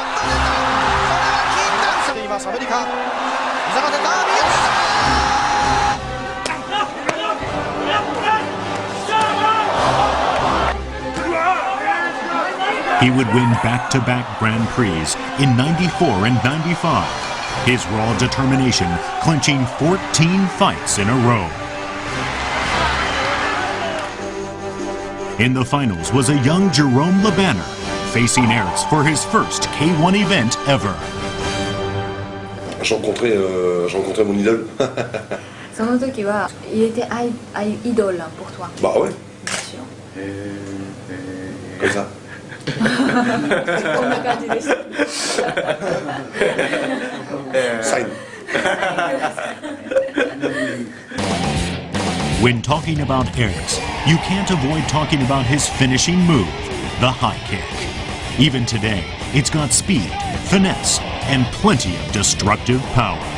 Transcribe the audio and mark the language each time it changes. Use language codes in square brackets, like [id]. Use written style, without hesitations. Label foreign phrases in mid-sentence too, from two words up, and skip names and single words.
[en] He would win back-to-back Grand Prix in '94 and '95, his raw determination clinching 14 fights in a row. In the finals was a young Jerome Lebanner, facing Aerts for his first K1 event ever. [fr] J'ai rencontré mon idole. [ja] その時は、 [fr] il était idole pour toi. Bah ouais. Bien sûr. Comme ça. [ja] こんな感じでした。サイン。 [en] When talking about Aerts, you can't avoid talking about his finishing move, the high kick. Even today, it's got speed, finesse, and plenty of destructive power.